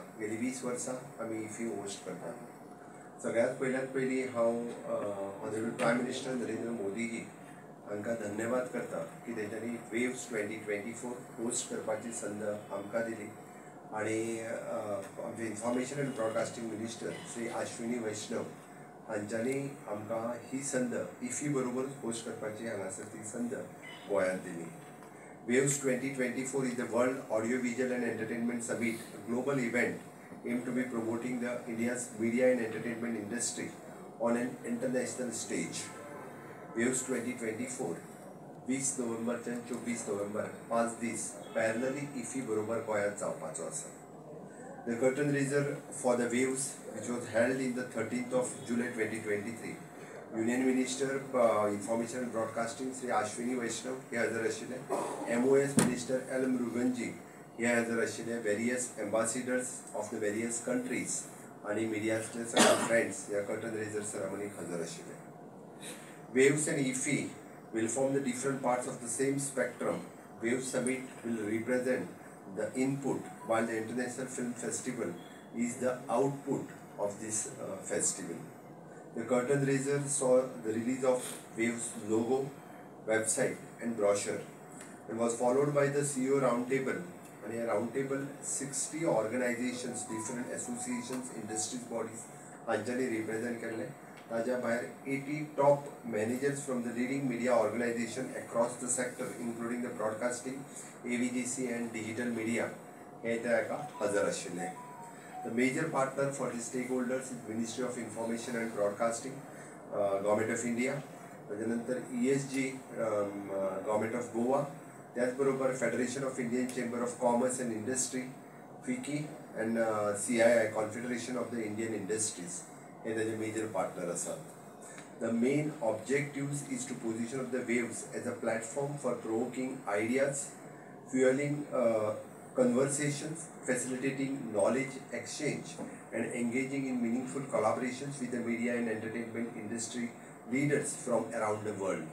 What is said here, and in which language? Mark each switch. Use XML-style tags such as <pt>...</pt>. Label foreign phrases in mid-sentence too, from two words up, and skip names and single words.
<kok>गेली 20 वर्सां आमी इफी होस्ट करता. सगळ्यांत पयली हांव</kok> <en>Honorable Prime Minister</en> <kok>नरेंद्र मोदीजी हांकां धन्यवाद करता की तेंच्यांनी वेव्स 2024 होस्ट करपाची संद आमकां दिली आनी आमचे</kok> <en>Information and Broadcasting Minister</en> <kok>श्री अश्विनी वैष्णव हांच्यांनी आमकां ही संद इफी बरोबर होस्ट करपाची हांगासर ती संद गोंयांत दिली.</kok> <en>वेव्स 2024 is the World Audiovisual and Entertainment Summit, a global event aimed to be promoting the India's media and entertainment industry on an international stage.</en> <kok>वेव्स 2024 20 नोव्हेंबरच्यान 24 नोव्हेंबर 5 दीस पॅरलली इफी बरोबर गोंयांत जावपाचो आसा.</kok> <en>The curtain raiser for the waves, which was held in the 13th of July 2023, Union Minister Information and Broadcasting Sri Ashwini Vaishnav</en> <kok>हे हजर आशिल्ले,</kok> <en>MOS Minister L.</en> <kok>Muruganji he हजर आशिल्ले,</kok> <en>various ambassadors of the various countries</en> <kok>आणि मिडियाचे सगळे फ्रेंड्स ह्या</kok> <en>curtain raiser</en> <kok>सेरेमनीक हजर आशिल्ले.</kok> <en>Waves and IFI will form the different parts of the same spectrum. Waves Summit will represent the input, while the International Film Festival is the output of this festival. The curtain raiser saw the release of Waves logo, website and brochure and was followed by the CEO roundtable. And a roundtable 60 organizations, different associations, industry bodies हांच्यानी represent केले.</en> <kok>ताज्या भायर</kok> <en>80 top managers from the leading media organization across the sector, including the broadcasting, AVGC and digital media</en> <kok>हे ताका हजर आशिल्ले.</kok> <en>The major partner for the stakeholders is Ministry of Information and Broadcasting, Government of India, त्यानंतर ESG, Government of Goa, त्याचबरोबर Federation of Indian Chamber of Commerce and Industry, FICCI and CII, Confederation of the Indian Industries.</en> <kok>हे त्याचे मेजर पार्टनर असतात.</kok> <en>The main objectives is to position of the waves as a platform for provoking ideas, fueling conversations, facilitating knowledge exchange, and engaging in meaningful collaborations with the media and entertainment industry leaders from around the world.</en>